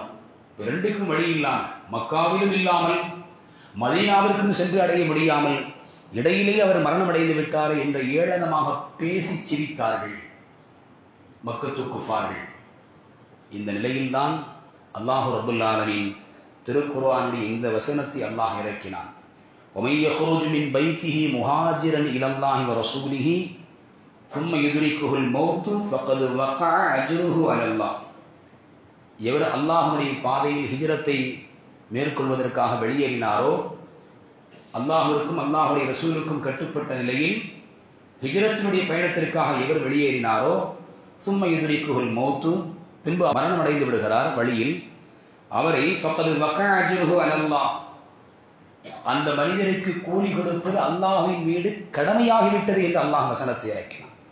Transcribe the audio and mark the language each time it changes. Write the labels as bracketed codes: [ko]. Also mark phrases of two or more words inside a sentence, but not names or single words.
[ta] இரண்டுக்கும் வழி இல்லாமல், மக்காவிலும் இல்லாமல் மதீனாவிற்கும் சென்று அடைய முடியாமல் இடையிலேயே அவர் மரணம் அடைந்து விட்டார் என்ற ஏளனமாக பேசி சிரித்தார்கள் மக்கத்து குஃபார்கள். இந்த நிலையில்தான் [ar] الله رب العالمين [ta] திருக்குர்ஆனுடைய இந்த வசனத்தை அல்லாஹ் இறக்கினான். [ar] وَمَن يَخْرُجْ مِنْ بَيْتِهِ مُهَاجِرًا إِلَى اللَّهِ وَرَسُولِهِ ثُمَّ يُدْرِكُهُ الْمَوْتُ فَقَدْ وَقَعَ أَجْرُهُ عَلَى اللَّهِ. [ta] எவர் அல்லாஹ்வுடைய பாதையில் ஹிஜ்ரத்தை மேற்கொள்வதற்காக வெளியேறினாரோ, அல்லாஹ்விற்கும் அல்லாஹ்வுடைய ரசூலுக்கும் கட்டுப்பட்ட நிலையில் ஹிஜ்ரத்தினுடைய பயணத்திற்காக எவர் வெளியேறினாரோ, [ar] ثم يدركه الموت, [ta] பின்பு மரணம் அடைந்து விடுகிறார் வழியில், அவரை [ar] فقد وقع أجره على الله, [ta] அந்த மனிதருக்கு கூலி கொடுப்பது அல்லாஹ்வின் மீது கடமையாகிவிட்டது என்று அல்லாஹ் வசனத்தை இறக்கினார்.